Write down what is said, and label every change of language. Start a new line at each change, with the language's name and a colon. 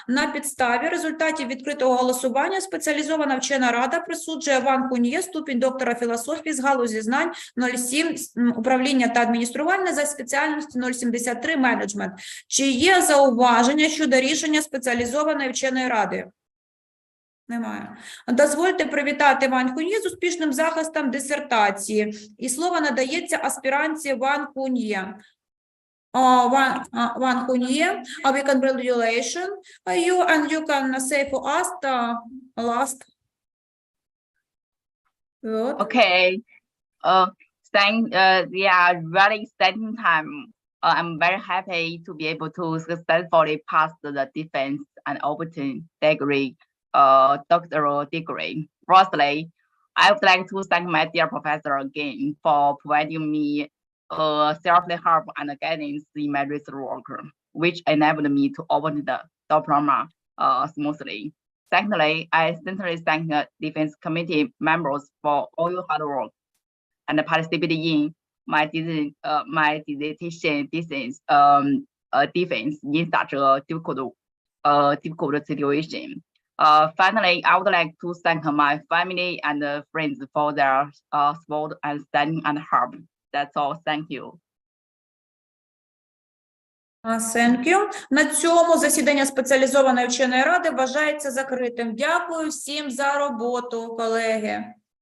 Ukrainian: На підставі результатів відкритого голосування спеціалізована вчена рада присуджує Ван Хуньє ступінь доктора філософії з галузі знань 07 управління та адміністрування за спеціальністю 073 менеджмент. Чи є зауваження щодо рішення спеціалізованої вченої ради? Немає. Дозвольте привітати Ван Хуньє з успішним захистом дисертації. І слово надається аспіранці Ван Хуньє.
English: Ван Хуньє, we congratulate you, and you can say for us the last word. Okay. Yeah, really exciting time. I'm very happy to be able to successfully pass the defense and obtain degree, doctoral degree. Firstly, I would like to thank my dear professor again for providing me self help and guidance in my research work, which enabled me to obtain the diploma smoothly. Secondly, I sincerely thank the defense committee members for all your hard work and participating in my dissertation defense in such a difficult situation. Finally, I would like to thank my family and friends for their support and standing and help. That's all. Thank you. Thank you.
Ukrainian: На цьому засідання спеціалізованої вченої ради вважається закритим. Дякую всім за роботу, колеги.